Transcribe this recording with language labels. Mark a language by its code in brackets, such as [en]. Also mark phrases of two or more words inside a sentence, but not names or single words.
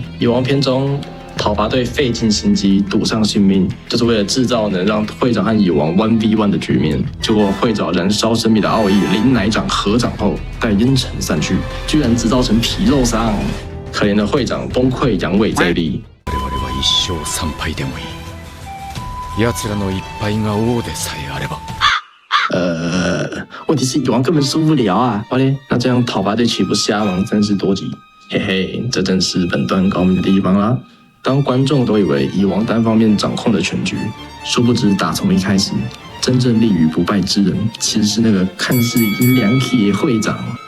[zh] 蚁王篇中，讨伐队费尽心机，赌上性命，就是为了制造能让会长和蚁王 1v1 的局面。结果会长燃烧生命的奥义林奶掌合掌后，待烟尘散去，居然制造成皮肉伤。可怜的会长崩溃，阳痿在地。 [ja] 我々は1勝3敗でもいい。奴らの1敗が王でさえあれば。 [zh] 问题是蚁王根本输不了啊！好嘞，那这样讨伐队岂不瞎忙30多集？嘿嘿，这正是本段高明的地方啦。当观众都以为蚁王单方面掌控了全局，殊不知打从一开始，真正立于不败之人，其实是那个看似阴凉铁会长。